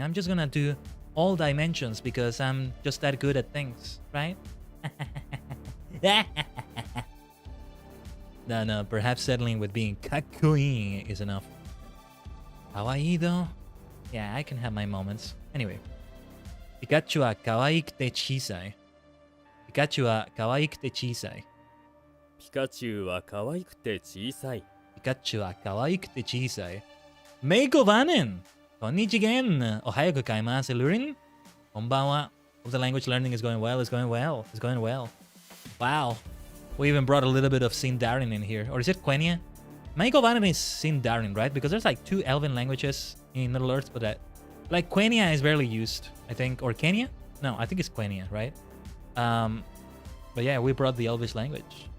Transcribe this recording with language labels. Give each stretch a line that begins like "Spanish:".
English: I'm just gonna do all dimensions because I'm just that good at things, right? No, perhaps settling with being kakkoi is enough. Kawaii though? Yeah, I can have my moments. Anyway.
Japanese: ピカチュウは可愛くて小さい。ピカチュウは可愛くて小さい。ピカチュウは可愛くて小さい。ピカチュウは可愛くて小さい。メイコバネンこんにちげんおはようごかいます。ルリンこんばんは。
English: Hope the language learning is going well. It's going well. Wow. We even brought a little bit of Sindarin in here. Or is it Quenya? Meiko Banen is Sindarin, right? Because there's like 2 elven languages in Middle Earth, but like Quenya is barely used, I think. Or Kenya? No, I think it's Quenya, right? But yeah, we brought the Elvish language.